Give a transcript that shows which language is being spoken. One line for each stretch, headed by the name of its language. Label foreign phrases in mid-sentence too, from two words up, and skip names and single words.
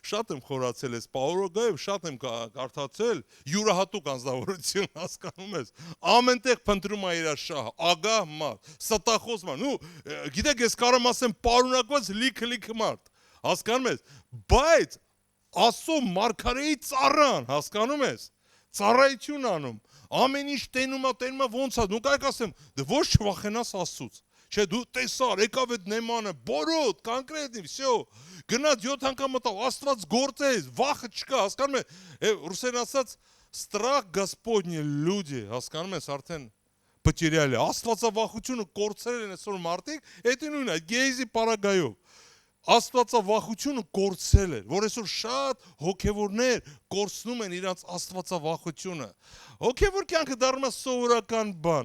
Armenian: եմ խորացել այս Պաուրոգայով, շատ եմ կարդացել, յուրահատուկ անձնավորություն, հասկանում ես, ամենտեղ փնտրում է իր շահը, ագահ մարդ, ստախոս մարդ, ու գիտեք ես կարամ ասեմ պարունակված լիքը մարդ, հասկանում ես, բայց Աստծո Մարգարեի ծառան, հասկանում ես, ծառայություն անում, ամեն ինչ տենում է ոնց է, դու կարեք ասեմ, դե ոչ չվախենաս Աստծուց, չէ դու տեսար, եկավ այդ նեմանը, բորոտ,
Russian: конкретно, всё,
Armenian: գնաց 7 անգամ մտավ, Աստված գործեց, վախը չկա, հասկանում ես, ռուսերեն ասած,
Russian: страх Господний люди,
Armenian: հասկանում ես, արդեն պտիրյալ է, Աստվածավախությունը կորցրել են այսօր մարդիկ, այդ նույնն է, Գեհեզի պարագայով, Աստվածավախությունը կորցրել էր, որ այսօր շատ հոգևորներ կորցնում են իրենց Աստվածավախությունը։ Հոգևոր կյանքը դառնում է սովորական բան,